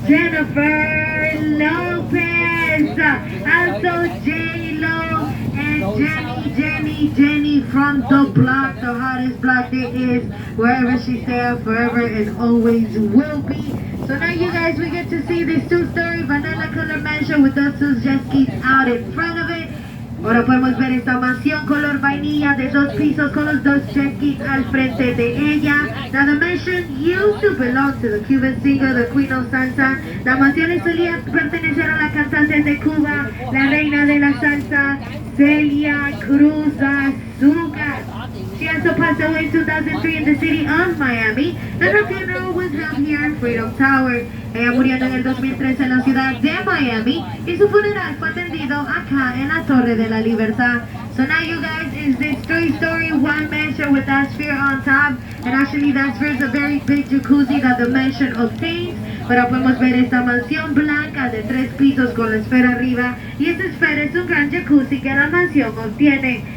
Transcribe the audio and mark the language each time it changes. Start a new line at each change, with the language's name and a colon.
English: Jennifer Lopez, also J-Lo, and Jenny from the block, the hottest block there is, wherever she's there, forever and always will be. So now you guys, we get to see this two-story vanilla color mansion with those two jet skis out in front of it.
Spanish: Ahora podemos ver esta mansión color vainilla de 2 pisos con los 2 jet skis al frente de ella.
English: Now the mansion used to belong to the Cuban singer, the Queen of Salsa.
Spanish: La mansión solía pertenecer a la cantante de Cuba, la reina de la salsa, Celia Cruz Azúcar.
English: She also passed away in 2003 in the city of Miami, and her funeral was held here in Freedom Tower.
Spanish: Ella murió en el 2013 en la ciudad de Miami y su funeral fue atendido acá en la Torre de la Libertad.
English: So now you guys, is this 3-story one mansion with that sphere on top, and actually that sphere is a very big jacuzzi that the mansion obtains.
Spanish: Pero podemos ver esta mansión blanca de 3 pisos con la esfera arriba, y esta esfera es un gran jacuzzi que la mansión obtiene.